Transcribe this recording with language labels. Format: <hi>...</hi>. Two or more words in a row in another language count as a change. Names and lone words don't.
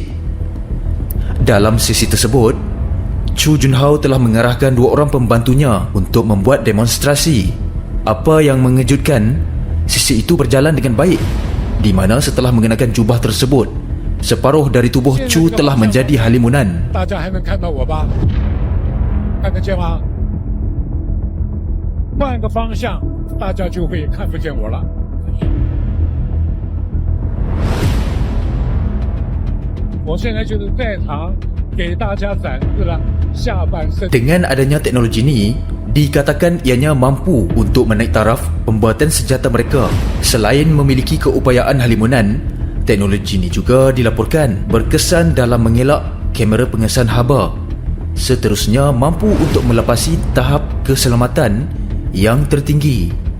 <ms>Dalam sesi tersebut, Chu Junhao telah mengarahkan 2 orang pembantunya untuk membuat demonstrasi. Apa yang mengejutkan, sesi itu berjalan dengan baik, di mana setelah mengenakan jubah tersebut, separuh dari tubuh Chu telah menjadi halimunan.</ms> <zh>看得见吗？换个方向，大家就会看不见我了。我现在就是在场给大家展示了下半身。</zh> <ms>Dengan adanya teknologi ini, dikatakan ianya mampu untuk menaik taraf pembuatan senjata mereka. Selain memiliki keupayaan halimunan, teknologi ini juga dilaporkan berkesan dalam mengelak kamera pengesan haba. Seterusnya mampu untuk melepasi tahap keselamatan yang tertinggi.</ms>